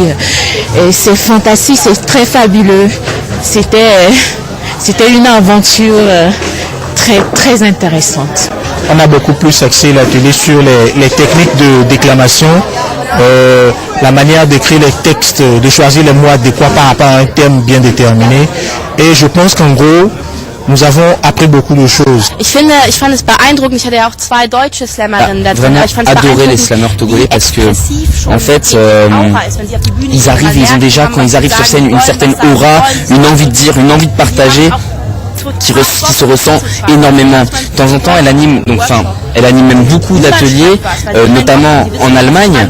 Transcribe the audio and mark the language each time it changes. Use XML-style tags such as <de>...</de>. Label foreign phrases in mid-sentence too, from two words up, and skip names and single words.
<fr>C'est fantastique, c'est très fabuleux. C'était une aventure très, très intéressante. On a beaucoup plus axé l'atelier sur les techniques de déclamation, la manière d'écrire les textes, de choisir les mots adéquats par rapport à un thème bien déterminé. Et je pense qu'en gros, nous avons appris beaucoup de choses.</fr> <de>Ich fand es beeindruckend. Ich hatte ja auch 2 deutsche Slammerinnen da drin.</de> <fr>Vraiment adoré les slammeurs togolais parce que, en fait, ils arrivent sur scène, une certaine aura, une envie de dire, une envie de partager, qui se ressent énormément. De temps en temps, elle anime même beaucoup d'ateliers, notamment en Allemagne.</fr>